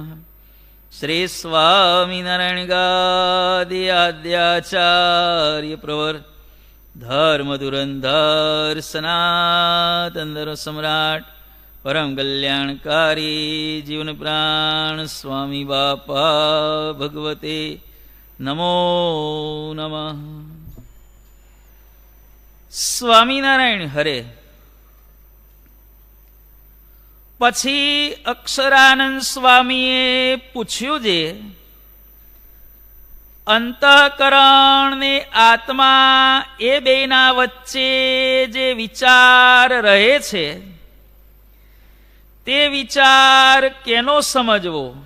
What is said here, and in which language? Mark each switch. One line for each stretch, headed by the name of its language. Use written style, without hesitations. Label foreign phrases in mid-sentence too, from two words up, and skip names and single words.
Sanskrit: श्री स्वामिनारायण गादि आद्याचार्य प्रवर धर्म धुरंधर सनातन धर्म सम्राट परम कल्याणकारी जीवन प्राण स्वामी बापा भगवते नमो नमः।
Gujarati: સ્વામિનારાયણ હરે. પછી અક્ષરાનંદ સ્વામીએ પૂછ્યું છે, અંતઃકરણ ને આત્મા એ બેના વચ્ચે જે વિચાર રહે છે તે વિચાર કેનો સમજવો?